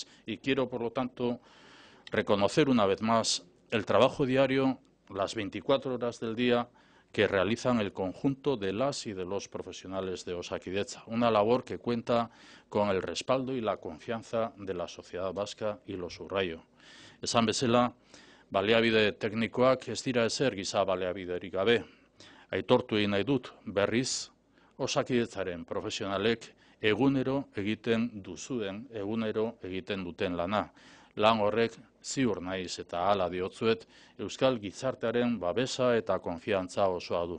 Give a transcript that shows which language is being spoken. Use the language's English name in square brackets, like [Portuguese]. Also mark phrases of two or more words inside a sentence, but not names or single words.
[Spanish] Y quiero, por lo tanto, reconocer una vez más el trabajo diario, las 24 horas del día, que realizan el conjunto de las y de los profesionales de Osakidetza. Una labor que cuenta con el respaldo y la confianza de la sociedad vasca, y lo subrayo. [Basque] Esan bezala, baliabide teknikoak ez dira ezer giza baliabiderik gabe. Aitortu egin nahi dut berriz, Osakidetzaren profesionalek egunero egiten duten lana. Lan horrek ziur naiz eta hala diotzuet, euskal gizartearen babesa eta konfiantza osoa du.